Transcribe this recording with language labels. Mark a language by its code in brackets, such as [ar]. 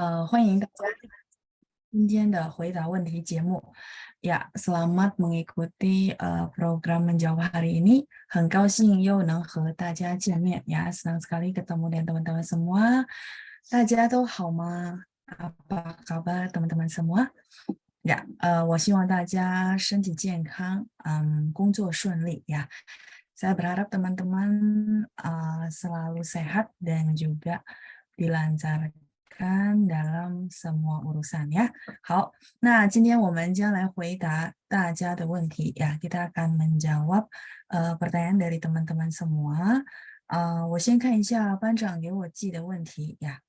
[zh] 欢迎大家今天的回答问题节目. [id] Ya, selamat mengikuti program menjawab hari ini. [zh] 很高兴又能和大家见面 ya. [id] Senang sekali ketemu dengan teman-teman semua. [zh] 大家都好吗? [id] Apa kabar teman-teman semua? [zh] Ya, 我希望大家身体健康, 工作顺利 ya. [id] Saya berharap teman-teman selalu sehat dan juga dilancarkan dalam semua urusan ya. [zh] 好，那今天我们将来回答大家的问题ya. [id] Kita akan menjawab pertanyaan dari teman-teman semua. [zh] 我先看一下班长给我寄的问题ya.